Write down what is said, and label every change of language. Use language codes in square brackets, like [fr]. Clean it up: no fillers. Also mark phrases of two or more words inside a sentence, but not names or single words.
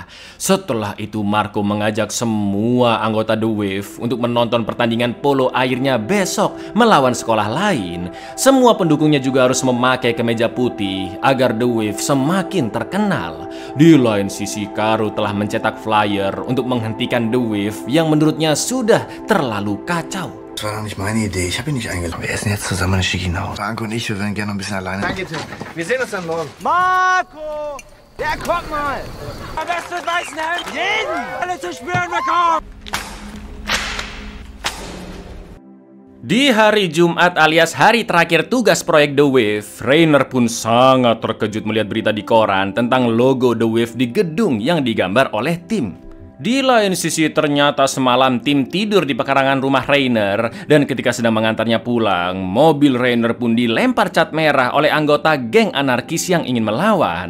[id] Setelah itu Marco mengajak semua anggota The Wave untuk menonton pertandingan polo airnya besok melawan sekolah lain. Semua pendukungnya juga harus memakai kemeja putih agar The Wave semakin terkenal. Di lain sisi, Caro telah mencetak flyer untuk menghentikan The Wave yang menurutnya sudah terlalu kacau. [de] Das war doch nicht meine Idee. Ich habe ihn nicht eingeladen. Wir essen jetzt zusammen, dann schicke ich ihn nach Hause. Anke und ich, wir würden gerne noch ein bisschen alleine. Danke, Tim. Wir sehen uns dann morgen. Marco! Ja, guck mal! Am besten mit weißen Hemd! Jeden! Alle zu spüren bekommen! [id] Di hari Jumat alias hari terakhir tugas proyek The Wave, Rainer pun sangat terkejut melihat berita di koran tentang logo The Wave di gedung yang digambar oleh Tim. Di lain sisi, ternyata semalam Tim tidur di pekarangan rumah Rainer dan ketika sedang mengantarnya pulang, mobil Rainer pun dilempar cat merah oleh anggota geng anarkis yang ingin melawan.